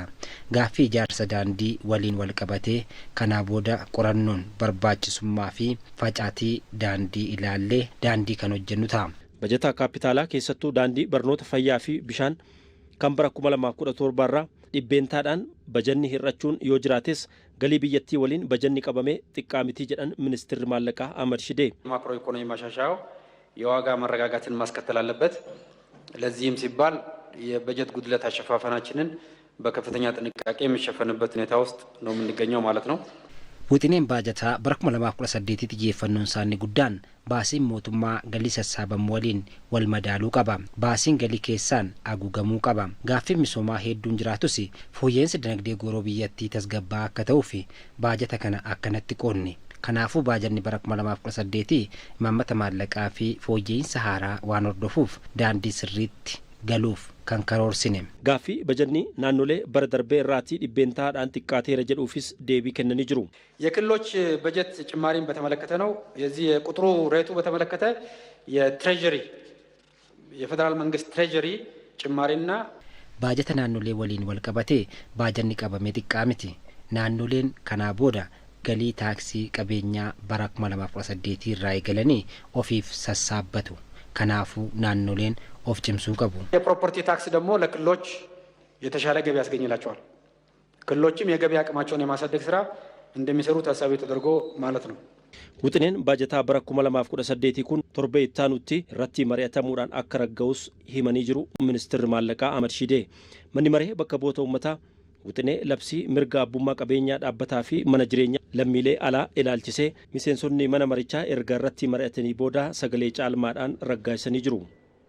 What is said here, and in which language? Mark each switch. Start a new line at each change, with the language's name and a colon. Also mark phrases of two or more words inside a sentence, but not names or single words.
Oromo: Gaaffii ijaarsa daandii waliin wal qabatee kanaa booda qorannoon barbaachisummaa fi facaatii daandii ilaallee daandii kan hojjennu ta'a. Bajata kaapitaalaa keessattuu daandii barnoota fayyaa fi bishaan kan bara 2017 irraa dhibbeentaadhaan bajanni hir'achuun yoo jiraates galii biyyattii waliin bajanni qabamee xiqqaa miti jedhan ministeerri maallaqaa Ahmad Shidee.
English: macro economy
Amharic: ማሻሻያው የዋጋ መረጋጋትን ማስከተል አለበት። ለዚህም ሲባል የበጀት ጉድለት አሸፋፈናችንን በከፍተኛ ጥንቃቄ የሚሸፈንበት ሁኔታ ውስጥ ነው የምንገኘው ማለት ነው።
Oromo: Wixineen baajataa bara 2018 xiyyeeffannoon isaanii guddaan baasiin mootummaa galii sassaabamu waliin wal madaaluu qaba. Baasiin galii keessaan haguugamuu qaba. Gaaffiin misoomaa hedduun jiraatus fooyya'insi dinagdee gooroo biyyattii tasgabbaa akka ta'uuf baajata kana akkanatti qoodne. Kanaafuu baajanni bara 2018 imaammata maallaqaa fi fooyya'insa haaraa waan hordofuuf daandii sirriitti galuuf kan karoorsine. Gaaffii bajanni naannolee bara darbee irraatii dhibbeentaadhaan xiqqaateera jedhuufis deebii kennanii jiru.
Amharic: የክልሎች በጀት ጭማሪን በተመለከተ ነው። የዚህ የቁጥሩ ሬቱ በተመለከተ የትሬጀሪ የፌደራል መንግስት ትሬጀሪ ጭማሪና
Oromo: baajata naannolee waliin wal qabatee baajanni qabame xiqqaa miti. Naannoleen kanaa booda galii taaksii qabeenyaa bara 2018 irraa eegalanii ofiif sassaabbatu. Kanaafuu naannoleen of cimsuu qabu.
English: property tax
Amharic: ደግሞ ለክልሎች የተሻለ ገቢ ያስገኝላቸዋል። ክልሎችም የገቢ አቅማቸውን የማሳደግ ስራ እንደሚሰሩ ታሳቢ ተደርጎ ማለት ነው።
Oromo: Wuxineen baajataa bara 2018 kun torbee ittaanutti irratti mari'atamuudhaan akka ragga'us himanii jiru ministeerri maallaqaa Ahmad Shidee. Manni maree bakka bu'oota uummataa wuxinee labsii mirga abbummaa qabeenyaa dhaabbataa fi mana jireenyaa lammiilee alaa ilaalchisee miseensonni mana marichaa erga irratti mari'atanii booda sagalee caalmaadhaan raggaasanii jiru.